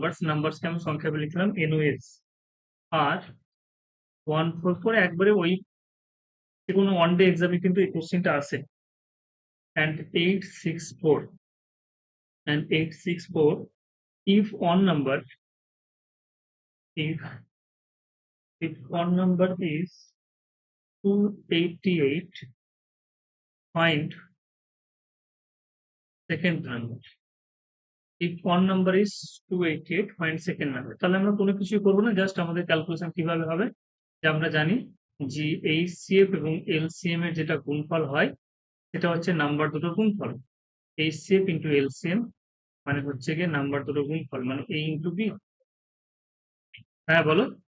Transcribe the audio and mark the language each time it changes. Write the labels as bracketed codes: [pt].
[bn] নাম্বারসকে আমি সংক্ষেপে লিখলাম এনওএস, আর 144, একবারে ওই যে কোনো ওয়ান ডে এক্সামে কিন্তু এই কোশ্চেনটা আসে, and 864, [en] if one number, if if one number is 288, find second number. If one number is 288, find second number. [bn] তাহলে আমরা কোনো কিছুই করবো না, জাস্ট আমাদের ক্যালকুলেশন কিভাবে হবে, যে আমরা জানি যে এইচসিএফ এবং এলসিএম এর যেটা গুণফল হয় সেটা হচ্ছে নাম্বার দুটোর গুণফল। এইচসিএফ ইন্টু এলসিএম মানে হচ্ছে গিয়ে নাম্বার দুটোর গুণফল, মানে এ ইন্টু বি। হ্যাঁ বলো।